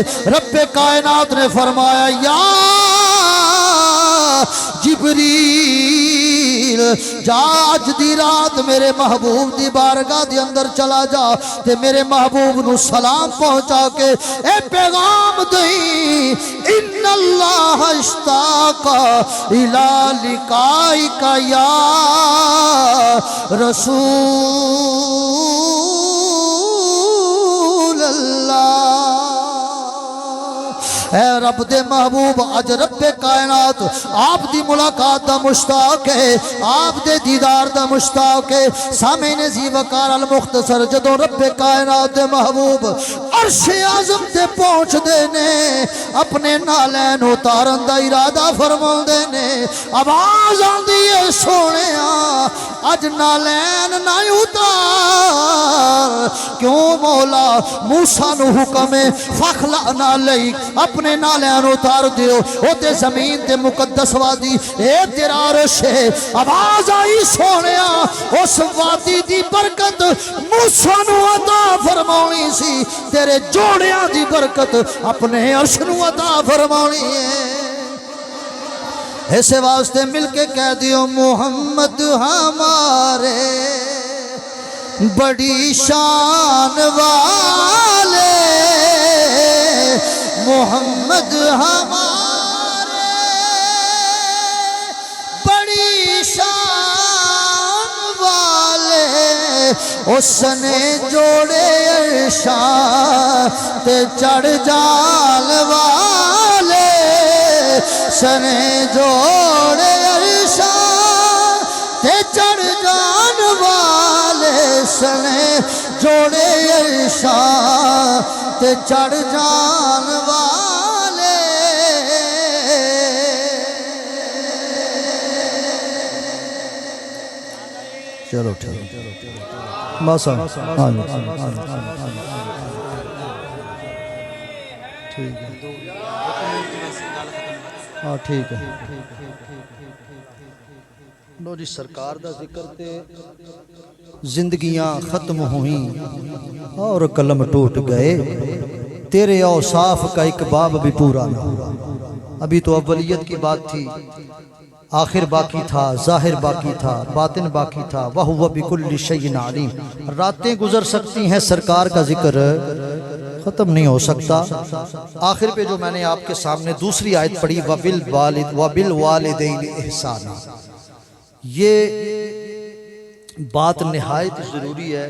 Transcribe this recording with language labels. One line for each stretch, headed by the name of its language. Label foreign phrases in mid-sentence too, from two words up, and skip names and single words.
Punjabi: رب کائنات نے فرمایا یا جبریل جا اج دی رات میرے محبوب دی بارگاہ دی اندر چلا جا تے میرے محبوب نو سلام پہنچا کے اے پیغام دئی
Arabic: ان اللہ اشتاق الی لقائک یا رسول اللہ۔
Punjabi: اے رب دے محبوب اج رب کائنات آپ دی ملاقات دا مشتاق ہے، آپ دے دیدار دا مشتاق ہے۔ سامعین زی وقار المختصر جدوں رب کائنات دے محبوب عرش اعظم تے پہنچ دے نے اپنے نالین اتارن دا ارادہ فرماؤں دے نے، آواز آندی ہے سونیا اج نالین نہ اتار، کیوں مولا؟ موسیٰ نو حکم ہے
Arabic: فخلعنا علیک،
Punjabi: اپنے نالین اتار دیو، او تے زمین تے مقدس وادی اے تیرا عرش ہے۔ آواز آئی سونیا اس وادی دی برکت موسیٰ نو عطا فرماؤنی سی، تیرے جوڑیاں دی برکت اپنے عرش نو عطا فرماؤنی ہے۔ ایسے واسطے مل کے کہہ دیو
Urdu: محمد ہمارے بڑی شان والے، محمد ہمارے بڑی شان والے،
Punjabi: اس نے جوڑے عرشاں تے چڑھ جال والے، اس نے جوڑے عرشاں تے چڑھ جان والے، اس نے جوڑے عرشاں تے چڑھ جان والے۔
Urdu: چلو ٹھیک بس ٹھیک ہے، ہاں ٹھیک ہے۔
Punjabi: لو جی سرکار دا ذکر تے
Urdu: زندگیاں ختم ہوئیں اور قلم ٹوٹ گئے، تیرے اوصاف کا ایک باب بھی پورا نہ ہوا۔ ابھی تو اولیت کی بات تھی، آخر باقی تھا، ظاہر باقی تھا، باطن باقی تھا،
Arabic: وَهُوَ بِكُلِّ شَيْءٍ عَلِيمٌ۔
Urdu: راتیں گزر سکتی ہیں، سرکار کا ذکر ختم نہیں ہو سکتا۔ آخر پہ جو میں نے آپ کے سامنے دوسری آیت پڑھی
Arabic: وَبِالْوَالِدَيْنِ إِحْسَانًا،
Urdu: یہ بات نہایت ضروری ہے۔